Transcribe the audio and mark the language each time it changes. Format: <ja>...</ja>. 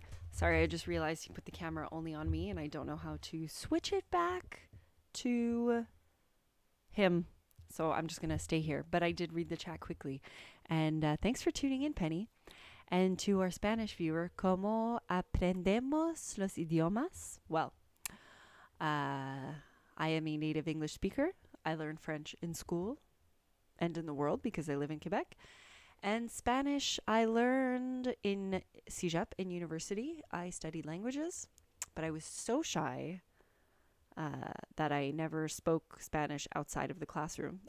<en>Sorry, I just realized you put the camera only on me and I don't know how to switch it back to him. So I'm just going to stay here. But I did read the chat quickly. And thanks for tuning in, Penny. And to our Spanish viewer,</en> <es>¿Cómo aprendemos los idiomas?</es> <en>Well, I am a native English speaker. I learned French in school and in the world because I live in Quebec. And Spanish I learned in Cégep in university. I studied languages, but I was so shy that I never spoke Spanish outside of the classroom.</en>